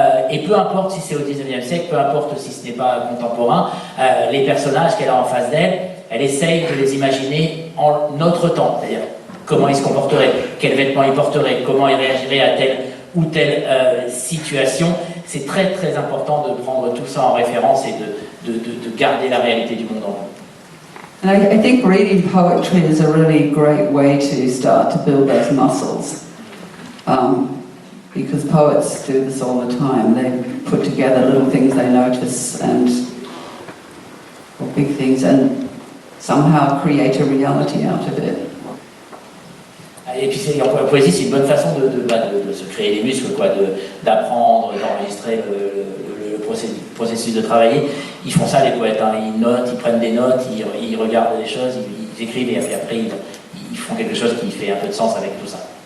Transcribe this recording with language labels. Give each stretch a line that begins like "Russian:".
French: Et peu importe si c'est au 19e siècle, peu importe si ce n'est pas contemporain, les personnages qu'elle a en face d'elle, elle essaye de les imaginer en notre temps. C'est-à-dire comment ils se comporteraient, quels vêtements ils porteraient, comment ils réagiraient à telle ou telle situation. C'est très très important de prendre tout ça en référence et de garder la réalité du monde en vous.
English: And I think reading poetry is a really great way to start to build those muscles. Because poets do this all the time. They put together little things they notice or big things and somehow create a reality out of it.
French: Et puis la poésie, c'est une bonne façon de se créer les muscles, d'apprendre, d'enregistrer le processus de travailler. Ils font ça, les poètes, hein. Ils notent, ils prennent des notes, ils regardent des choses, ils écrivent et après ils font quelque chose qui fait un peu de sens avec tout ça.